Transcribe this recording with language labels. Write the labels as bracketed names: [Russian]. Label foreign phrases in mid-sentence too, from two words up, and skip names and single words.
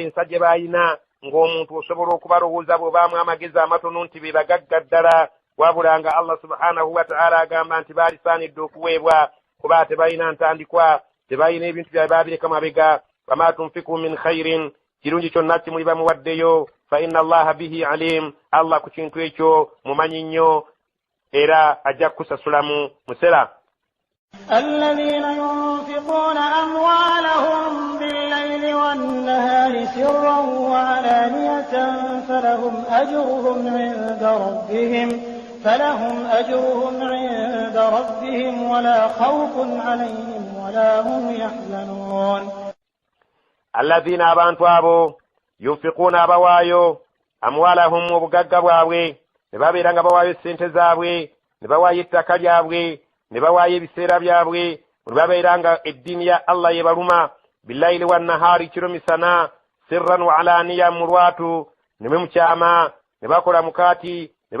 [Ganda] ensa gye balina ng'omuntu osobola okubalowooza bw'obaamu amagezi amatono nti be bagagga ddala wabula nga [Arabic] الله سبحانه وتعالى [Ganda] agamba nti baalisaanidde okuweebwa kuba tebalina ntandikwa tebalina ebintu byabwe baabireka mabega [Arabic] وما تنفقوا من خير [Ganda] kirungi kyonna kimuli bamuwaddeyo [Arabic] فإن الله به عليم [Ganda] Allah ku kintu ekyo mumanyi nnyo era ajja kukusasulamu musera. [Arabic] الذين ينفقون أموالهم بالليل والنهار سرا وعلانية فلهم أجرهم عند ربهم ولا خوف عليهم ولا هم يحزنون. [Ganda] الذين abantu abo yunfiquna abawaayo amwalahum obugagga bwabwe ne babeera nga bawaayo ssente zaabwe ne bawaayo ettaka lyabwe ne bawaayo ebiseera byabwe ne babeera nga eddiini ya Allah yebaluma [Arabic] بالليل والنهار [Ganda] kiro misana [Arabic] سرا وعلانية [Ganda] mu lwatu ne mukyama ne bakola mukaati ne